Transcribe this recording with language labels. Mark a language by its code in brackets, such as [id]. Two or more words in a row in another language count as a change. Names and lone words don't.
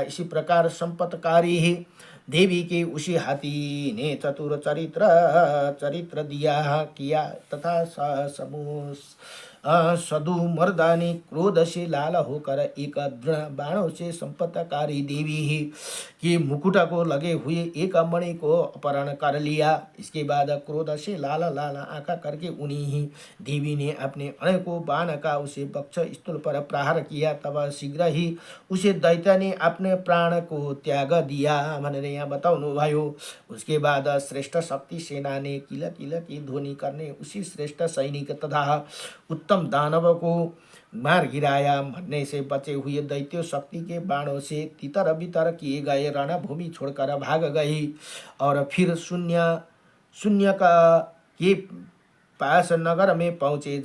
[hi] इसी प्रकार संपत्तकारी ही देवी के उसी हाथी ने चतुर चरित्र दिया किया तथा सदुमर्दानी क्रोध से लाल होकर एक दृढ़ बाणों से संपत्तकारी देवी ही के मुकुट को लगे हुए एक मणि को अपहरण कर लिया। इसके बाद क्रोध से लाल आंखा करके उन्हीं ही देवी ने अपने अनेकों बाण का उसे वक्ष स्थल पर प्रहार किया। तब शीघ्र ही उसे दैत्य ने अपने प्राण को त्याग दिया [ne] भनेर यहाँ बताउनु भयो। [hi] उसके बाद श्रेष्ठ शक्ति सेना ने किल की ध्वनि करने उसी श्रेष्ठ सैनिक तथा उत्तम दानव को मार गिराया। मरने से बचे हुए दैत्य शक्ति के बाणों से तितर बितर किए गए रणभूमि छोड़कर भाग गई और फिर शून्य के पास नगर में पहुंचे।